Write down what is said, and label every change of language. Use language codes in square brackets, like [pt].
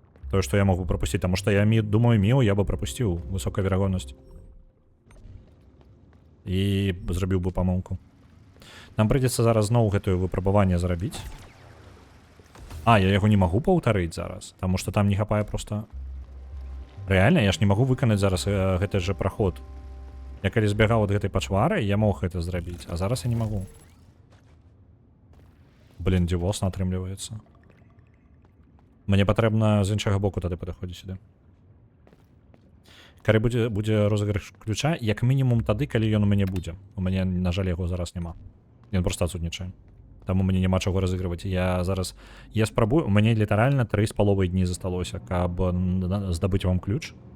[ru] То, что я могу пропустить, потому что я думаю, Міо я бы пропустил, высокая вероятность. [be] И зрабіў бы памылку. [ru] Нам придется [be] зараз зноў гэтае выпрабаванне зрабіць. Я яго [ru] не могу [be] паўтарыць зараз, [ru] потому что [be] там не хапае просто. [ru] Реально, я ж не могу [be] выканаць зараз гэты же проход. Я калі збягаў ад гэтай пачвары, я мог гэта зрабіць, а зараз я [ru] не могу. [be] Блин, дзівосна атрымліваецца. Мне патрэбна з іншага боку тады падыходзіць сюды. Калі будзе розыгрыш ключа, як мінімум тады, калі ён у мяне будзе. У мяне, на жаль, яго зараз няма. Ён проста адсутнічае. Таму мне няма чаго разыгрываць. Я спрабую, у мяне літаральна 3,5 дні засталося, каб здабыць вам ключ.